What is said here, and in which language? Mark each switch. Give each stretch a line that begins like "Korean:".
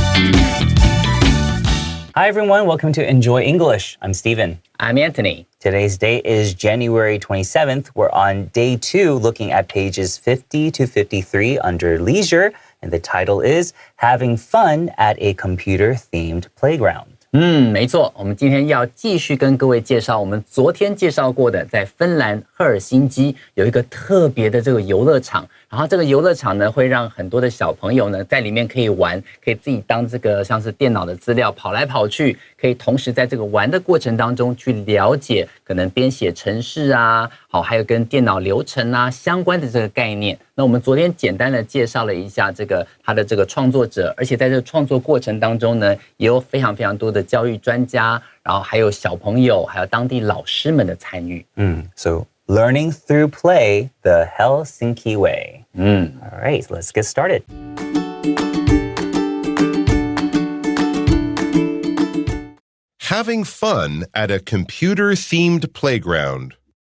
English: Hi everyone, welcome to Enjoy English. I'm Stephen. I'm Anthony. Today's date is January 27th. We're on day 2 looking at pages 50 to 53 under leisure. And the title is Having Fun at a Computer-Themed Playground.
Chinese: 没错，我们今天要继续跟各位介绍我们昨天介绍过的，在芬兰赫尔辛基有一个特别的这个游乐场，然后这个游乐场呢会让很多的小朋友呢在里面可以玩，可以自己当这个像是电脑的资料跑来跑去，可以同时在这个玩的过程当中去了解可能编写程式啊，好，还有跟电脑流程啊相关的这个概念。那我们昨天简单的介绍了一下这个他的这个创作者，而且在这个创作过程当中呢，也有非常非常多的教育专家，然后还有小朋友，还有当地老师们的参与。
English: So learning through play, the Helsinki way. All right, let's get started. Having fun at a computer-themed playground.